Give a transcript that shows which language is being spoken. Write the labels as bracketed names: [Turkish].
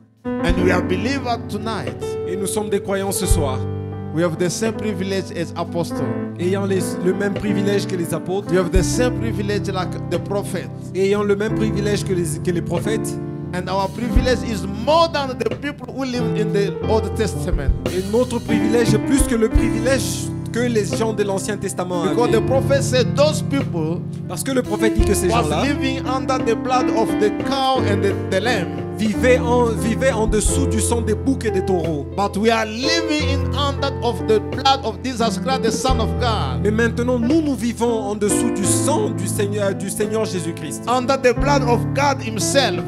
[English] And we are believers tonight. [French] Et nous sommes des croyants ce soir, [English] We have the same privilege as apostles. [French] ayant le même privilège que les apôtres, [English] We have the same privilege like the prophets. [French] ayant le même privilège que les prophètes. [English] And our privilege is more than the people who live in the Old Testament. [French] Et notre privilège est plus que le privilège que les gens de l'Ancien Testament [English] Because the [French] avaient. [English] prophet said those people [French] Parce que le prophète dit que ces [English] was [French] gens-là [English] living under the blood of the cow and the lamb. [French] vivaient en dessous du sang des boucs et des taureaux. [English] But we are living in under of the blood of Jesus Christ, the Son of God. [French] Mais maintenant, nous vivons en dessous du sang du Seigneur Jésus-Christ. [English] Under the blood of God Himself.